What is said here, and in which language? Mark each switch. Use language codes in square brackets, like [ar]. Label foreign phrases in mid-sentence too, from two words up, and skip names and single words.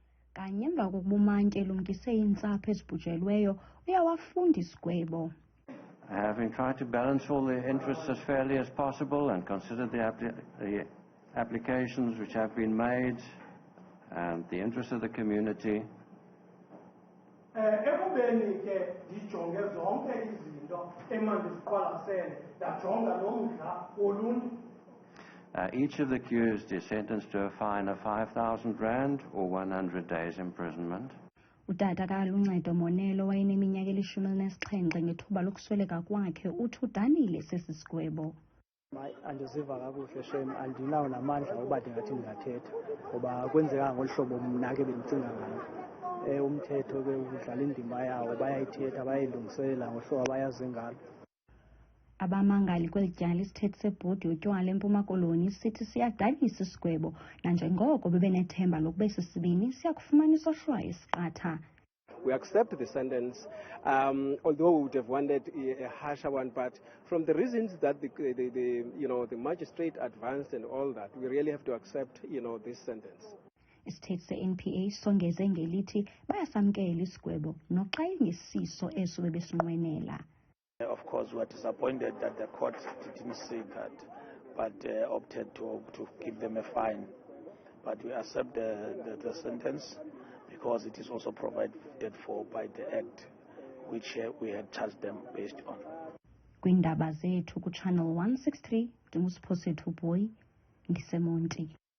[xh] kanye emva kokuba umantyi elumkise iintsapho ezibhujelweyo uyawafunda isigwebo. [en] Having tried to balance all the interests as fairly as possible and consider the applications which have been made and the interests of the community, [xh] ekubeni ke ndijonge zonke izinto emandiziqwalasele ndajonga nomdla woluntu. [en] Each of the accused is sentenced to a fine of 5,000 rand or 100 days imprisonment. [xh] Utata kaLuncedo Monelo wayeneminyaka eli-17 ngethuba lokusweleka kwakhe uthi udanile sesi sigwebo. Andiziva kakuhle shem, andinawo namandla uba ndingathi ndingathetha ngoba kwenzeka ngolu hlobo mna ke bendicinga ngalo. Umthetho ke udlala indima yawo, bayayithetha bayayilungiselela ngohlobo abayazi ngalo. Abamangali kweli tyala isithethe sebhodi yotywala eMpuma Koloni sithi siyadanisa isigwebo nanjengoko bebenethemba lokuba sisibini siyakufumana isohlwayo esiqatha. [en] We accept the sentence, although we would have wanted a harsher one, but from the reasons that the magistrate advanced and all that, we really have to accept, this sentence. [xh] Isithethe se-NPA songeze ngelithi bayasamkela isigwebo noxa ingesiso eso bebesinqwenela. [en] Of course, we are disappointed that the court didn't see that, but opted to give them a fine. But we accept the sentence because it is also provided for by the Act, which we had charged them based on. [xh] Kwindaba zethu ku Channel 163, Ndimusiphosethu Boy, ndiseMonti.